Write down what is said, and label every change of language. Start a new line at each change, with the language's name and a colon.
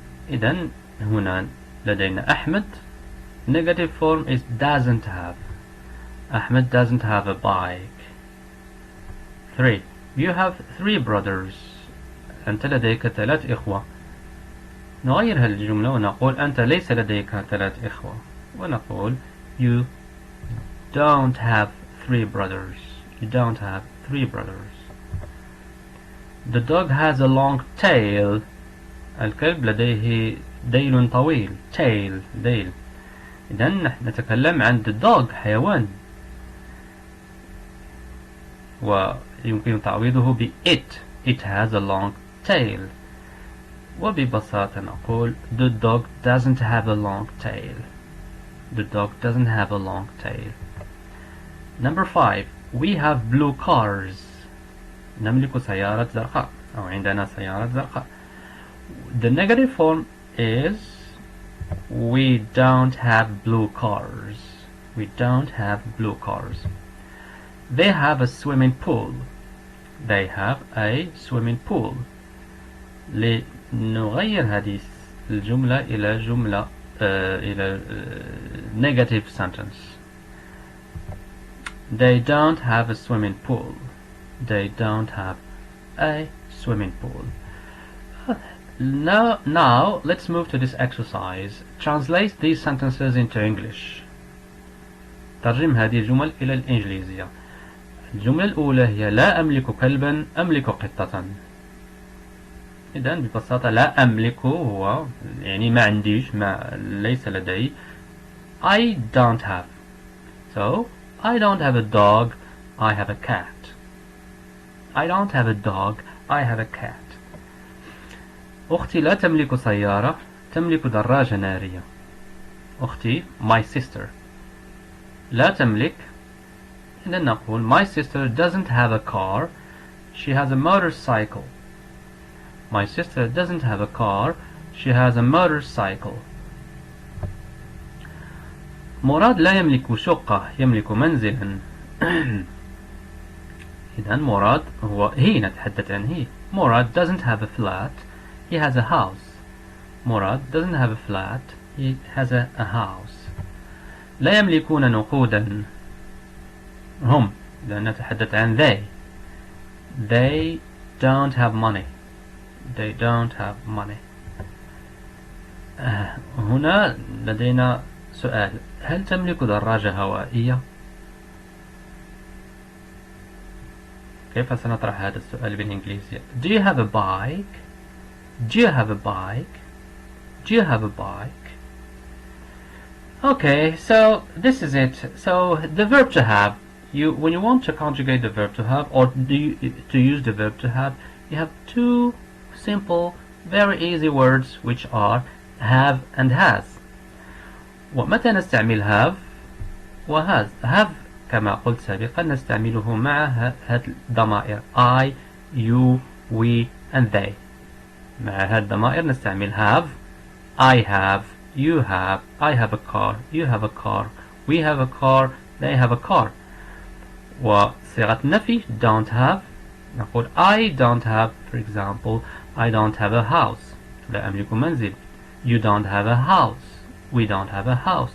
Arabic: إذن هنا لدينا
English: أحمد negative form is doesn't have. أحمد doesn't have a bike. 3. You have 3 brothers.
Arabic: أنت لديك 3 إخوة. نغير هالجملة ونقول أنت ليس لديك 3 إخوة، ونقول
English: you don't have 3 brothers. You don't have 3 brothers. The dog has a long tail.
Arabic: الكلب لديه ديل طويل. tail ديل. إذا نحن نتكلم عن
English: the dog
Arabic: حيوان، ويمكن تعويضه ب it.
English: It has a long tail.
Arabic: وببساطة نقول
English: the dog doesn't have a long tail. The dog doesn't have a long tail. Number 5. We have blue cars.
Arabic: نملك سيارة زرقاء، أو عندنا سيارة زرقاء.
English: The negative form is we don't have blue cars. We don't have blue cars. They have a swimming pool. They have a swimming pool.
Arabic: لنغير هذه الجملة إلى جملة إلى negative sentence.
English: They don't have a swimming pool. They don't have a swimming pool. Now let's move to this exercise. Translate these sentences into English.
Arabic: ترجم هذه الجمل إلى الإنجليزية. الجملة الأولى هي لا أملك كلبا، أملك قطة. إذن ببساطة لا أملك هو يعني ما عنديش، ما ليس لدي.
English: I don't have. So I don't have a dog, I have a cat. I don't have a dog, I have a cat.
Arabic: أختي لا تملك سيارة، تملك دراجة نارية. أختي
English: my sister
Arabic: لا تملك، إذن نقول
English: my sister doesn't have a car, she has a motorcycle. My sister doesn't have a car, she has a motorcycle.
Arabic: مراد لا يملك شقة، يملك منزلا. إذن مراد هو هي، نتحدث عن هي.
English: مراد doesn't have a flat, he has a house. مراد doesn't have a flat, he has a house.
Arabic: لا يملكون نقودا، هم، لأن نتحدث عن they.
English: They don't have money. They don't have money.
Arabic: هنا لدينا سؤال: هل تملك دراجة هوائية؟ كيف سنطرح هذا السؤال بالإنجليزية؟
English: Do you have a bike? Do you have a bike? Do you have a bike? Okay, so this is it. So the verb to have, when you want to conjugate the verb to have, or to use the verb to have, you have 2 simple, very easy words, which are have and has.
Arabic: ومتى نستعمل have وhas؟ have كما قلت سابقا نستعمله مع هذه الضمائر
English: I, you, we and they.
Arabic: مع هذه الضمائر نستعمل have.
English: I have, you have, I have a car, you have a car, we have a car, they have a car.
Arabic: وصيغة النفي
English: don't have
Arabic: نقول
English: I don't have, for example, I don't have a house.
Arabic: لا أملك منزل.
English: You don't have a house. We don't have a house.